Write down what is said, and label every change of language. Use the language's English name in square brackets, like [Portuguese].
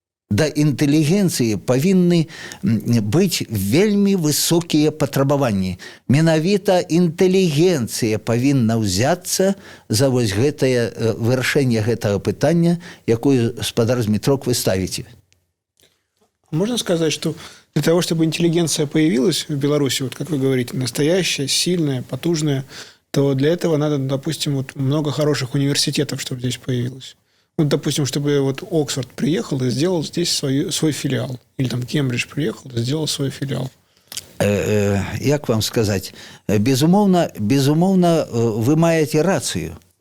[Belarusian] Да інтэлігенцыі павінны быць вельмі высокія патрабаванні. Менавіта інтэлігенцыя павінна ўзяцца за вось гэтае вырашэнне гэтага пытання, якое, спадар Змітрок, вы ставіце. [Russian] Можно сказать, что для того, чтобы интеллигенция появилась в Беларуси, вот как вы говорите, настоящая, сильная, потужная, то для этого надо, допустим, вот много хороших университетов, чтобы здесь появилось. Вот, допустим, чтобы вот Оксфорд приехал и сделал здесь свой филиал. Или там Кембридж приехал и сделал свой филиал. [Belarusian] Як вам сказаць? Безумоўна, вы маеце рацыю.